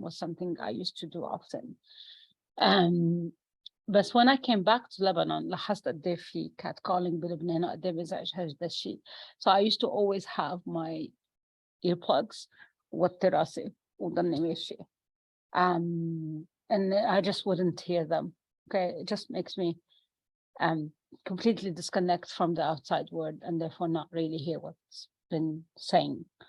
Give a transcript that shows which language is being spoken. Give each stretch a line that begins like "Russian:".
English: was something I used to do often. But when I came back to Lebanon,
Arabic: لاحظت قد إيه في catcalling بلبنان وقد إيه بيزعج هذا الشيء.
English: So I used to always have my earplugs
Arabic: وطي راسي وضلني ماشي.
English: And I just wouldn't hear them. Okay, it just makes me completely disconnect from the outside world and therefore not really hear what's been saying.